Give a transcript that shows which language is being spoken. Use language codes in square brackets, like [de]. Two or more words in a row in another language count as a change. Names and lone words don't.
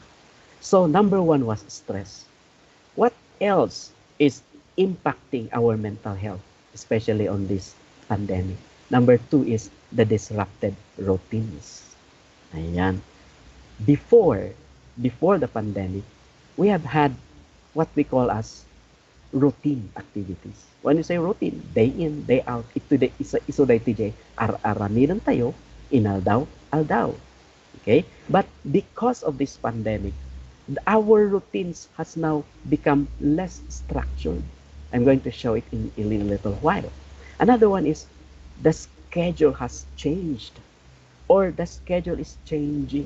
[en] So number one was stress. What else is impacting our mental health, especially on this pandemic? Number two is the disrupted routines. Ayan. Before the pandemic, we have had what we call as routine activities. When you say routine, day in, day out, [ilo] iso day TJ, araminan tayo, inaldaw. [en] Okay? But because of this pandemic, our routines has now become less structured. I'm going to show it in a little while. Another one is the schedule has changed, or the schedule is changing.